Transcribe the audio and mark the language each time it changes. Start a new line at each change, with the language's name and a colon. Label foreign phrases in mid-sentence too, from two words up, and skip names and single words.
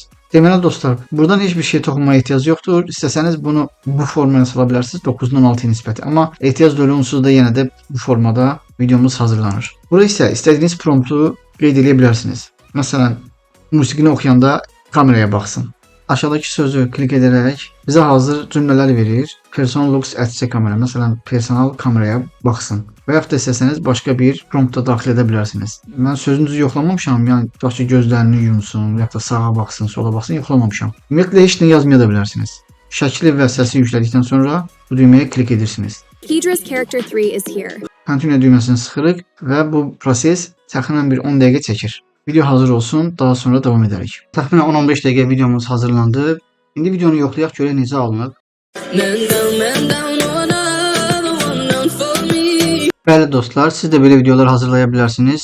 Azerbaijani: Deməli dostlar, buradan heç bir şey toxunmaya ehtiyac yoxdur. İstəsəniz bunu bu formaya sala bilərsiniz 9-dan 6 nisbəti. Amma ehtiyac duyulur onsuz da yenə də bu formada videomuz hazırlanır. Burada isə istədiyiniz promptu qeyd edə bilərsiniz. Məsələn, musiqini oxuyanda kameraya baxsın. Aşağıdakı sözü klik edərək bizə hazır cümlələr verir.
English: Person looks at the camera.
Azerbaijani: Məsələn, personal kameraya baxsın. Və yaxud da istəsəniz başqa bir prompta daxil edə bilərsiniz. Mən sözünüzü yoxlamamışam, yəni tutaq ki, gözlərini yumsun, ya da sağa baxsın, sola baxsın, yoxlamamışam. Ümumiyyətlə heç nə yazmaya da bilərsiniz. Şəkli və səsi yüklədikdən sonra bu düyməyə klik edirsiniz.
English: Idris character 3 is here.
Azerbaijani: Continue düyməsini sıxırıq və bu proses təxminən bir 10 dəqiqə çəkir. Video hazır olsun, daha sonra davam edərik. Təxminən 10-15 dəqiqə videomuz hazırlandı. İndi videonu yoxlayaq görək necə alınıb. Bəli dostlar, siz də belə videolar hazırlaya bilərsiniz.